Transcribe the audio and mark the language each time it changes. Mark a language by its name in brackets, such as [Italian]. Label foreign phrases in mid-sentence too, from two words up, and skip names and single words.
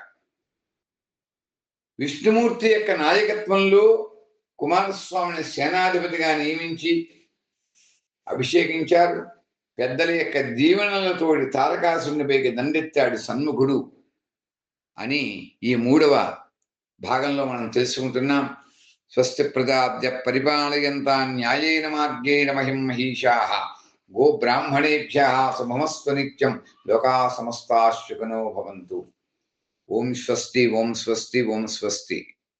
[Telugu] విష్ణుమూర్తి యొక్క నాయకత్వంలో కుమారస్వామిని సేనాధిపతిగా నియమించి అభిషేకించారు. పెద్దల యొక్క దీవెనలతోటి తారకాసురునిపైకి దండెత్తాడు సన్ముఖుడు అని ఈ 3వ భాగంలో మనం తెలుసుకుంటున్నాం. [Sanskrit] స్వస్తి ప్రజాభ్య పరిపాలయంతాం న్యాయేన మార్గేణ మహిం మహిషాః గో బ్రాహ్మణేభ్యః శుభమస్తు నిత్యం లోకాః సమస్తాః సుఖినో భవంతు. ఓం స్వస్తి, ఓం స్వస్తి, ఓం స్వస్తి.